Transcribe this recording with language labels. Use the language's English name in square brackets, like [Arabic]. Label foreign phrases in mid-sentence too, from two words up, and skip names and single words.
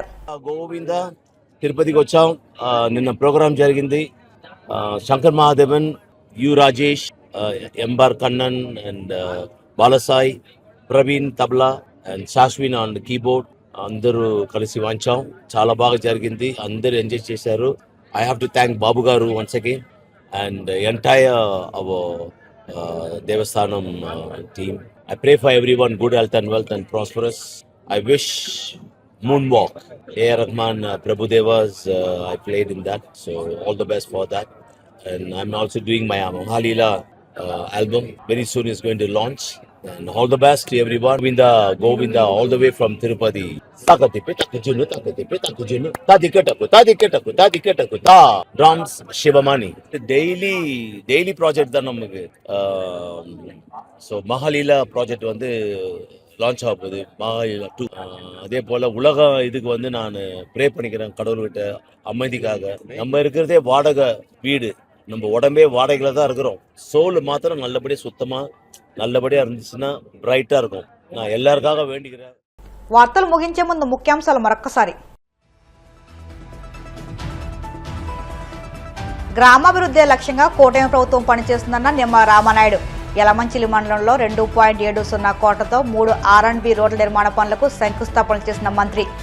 [Telugu] గోవింద తిరుపతికి వచ్చాం. నిన్న ప్రోగ్రాం జరిగింది. శంకర్ మహాదేవన్, యు రాజేష్, ఎంబార్ కన్నన్ అండ్ బాలసాయి, ప్రవీణ్ తబ్లా అండ్ శాశ్విన్ [English] on keyboard [Telugu] అందరూ కలిసి వాంచాం. చాలా బాగా జరిగింది. అందరూ ఎంజాయ్ చేశారు. [English] I have to thank Babu Garu once again and the entire our Devasthanam team. I pray for everyone good health and wealth and prosperous. I wish Moonwalk, A. Rahman, Prabhu Devas, I played in that, so all the best for that. And I'm also doing my Mahalila album. Very soon is going to launch. And all the best to everyone. Govinda, all the way from Tirupati. Drums, Shivamani. Daily project [Tamil] தான் நமக்கு. [English] So Mahalila project [Tamil] வந்து லான்ச் ஆக போகுது. மகாலீலா 2. அதே போல் உலக இதுக்கு வந்து நான் ப்ரே பண்ணிக்கிறேன் கடவுள்கிட்ட அமைதிக்காக. நம்ம இருக்கிறதே வாடகை வீடு, நம்ம உடம்பே வாடகையில் தான் இருக்கிறோம். சோல் மாத்திரம் நல்லபடியாக சுத்தமாக நல்லபடியாக இருந்துச்சுன்னா பிரைட்டாக இருக்கும். நான் எல்லாருக்காக வேண்டிக்கிறேன். [Telugu] వార్తలు ముగించే ముందు ముఖ్యాంశాలు మరొక్కసారి. గ్రామాభివృద్ధి లక్ష్యంగా కూటమి ప్రభుత్వం పనిచేస్తుందన్న నిమ్మ రామానాయుడు. యలమంచిలి మండలంలో 2.70 కోట్లతో 3 R&B రోడ్ల నిర్మాణ పనులకు శంకుస్థాపన చేసిన మంత్రి.